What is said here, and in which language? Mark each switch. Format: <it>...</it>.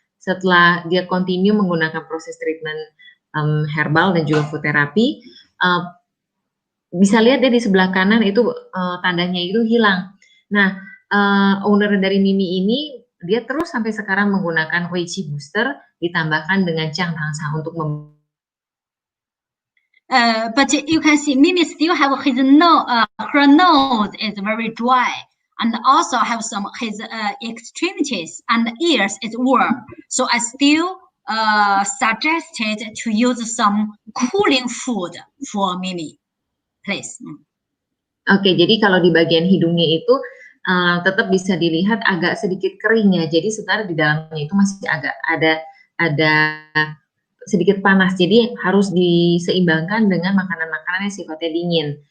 <id>Setelah dia continue menggunakan proses treatment herbal dan juga food therapy, bisa lihat dia di sebelah kanan itu tandanya itu hilang. Nah, owner dari Mimi ini dia terus sampai sekarang menggunakan Weiqi booster ditambahkan dengan Jiang Tang Cha untuk</id> <en>but you can see Mimi still have his her nose is very dry, and also have some his extremities and ears is warm. So I still suggested to use some cooling food for Mimi, please.</en> <id>Oke, jadi kalau di bagian hidungnya itu tetap bisa dilihat agak sedikit kering ya. Jadi sebenarnya di dalamnya itu masih agak ada sedikit panas, jadi harus diseimbangkan dengan makanan-makanan yang sifatnya dingin.</id>